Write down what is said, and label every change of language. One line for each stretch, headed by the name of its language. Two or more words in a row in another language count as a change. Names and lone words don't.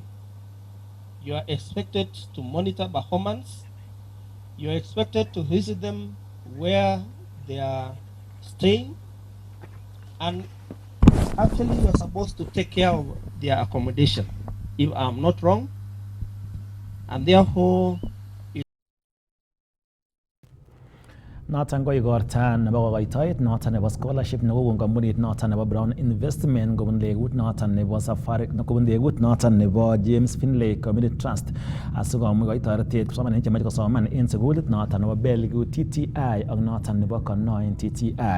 English: You are expected to monitor performance. You are expected to visit them where they are staying. And actually you're supposed to take care of their accommodation, if I'm not wrong. And therefore,
Kipsigis: Noton ko igorta nebo kokoitoet noton nebo scholarship nekokon kampunit noton nebo Brown Investment kobun legut noton nebo Safari kobun legut noton nebo James Finlay Community Trust asikomuch koit toretet kipsomaninik chemoche kosoman en sukulit noton nebo Belgu TTI ak noton nebo Konoin TTI.